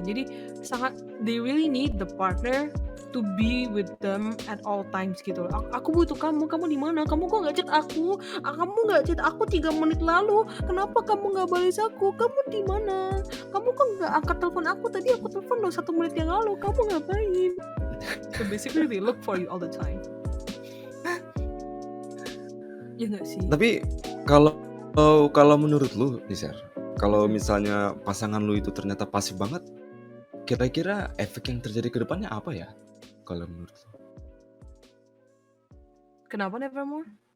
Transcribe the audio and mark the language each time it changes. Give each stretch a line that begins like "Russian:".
English: Jadi they really need the partner to be with them at all times gitu.
Indonesian: Aku butuh kamu di mana? Kamu kok nggak chat aku? Kamu nggak chat aku 3 menit lalu. Kenapa kamu nggak balas aku? Kamu di mana? Kamu kok nggak angkat telepon aku? Tadi aku telepon lo 1 menit yang lalu. Kamu ngapain?
English: So basically they look for you all the time.
Indonesian: Ya nggak sih? Tapi kalau menurut lu nih, Sher, kalau misalnya pasangan lu itu ternyata pasif banget, kira-kira efek yang terjadi ke depannya apa ya? Kalau menurut lu? Kenapa Nevermore?